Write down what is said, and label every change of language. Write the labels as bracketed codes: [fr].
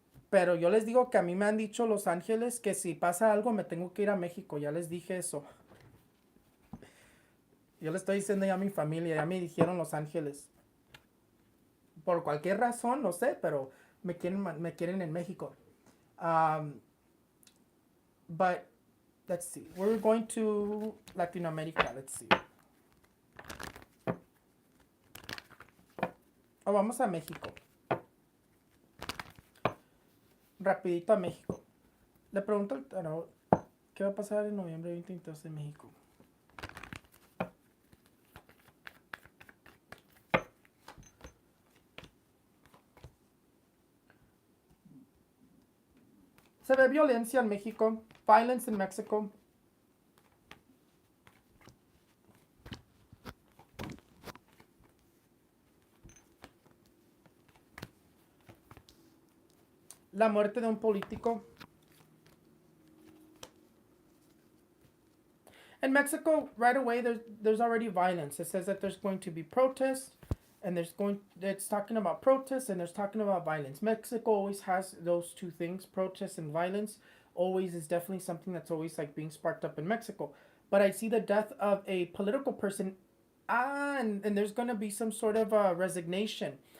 [es] Pero yo les digo que a mí me han dicho Los Ángeles que si pasa algo me tengo que ir a México. Ya les dije eso. Yo le estoy diciendo ya a mi familia, ya me dijeron Los Ángeles. Por cualquier razón, no sé, pero me quieren en México. [en] Um, but let's see. We're going to Latin America. Let's see. [es] O vamos a México. Rapidito a México. Le pregunto, no, ¿qué va a pasar en noviembre 2022 en México? Se ve violencia en México. [en] Violence in Mexico. [es] La muerte de un político. [en] In Mexico, right away, there's already violence. It says that there's going to be protests, and it's talking about protests, and there's talking about violence. Mexico always has those two things, protests and violence. Always is definitely something that's always like being sparked up in Mexico. But I see the death of a political person, and there's going to be some sort of resignation.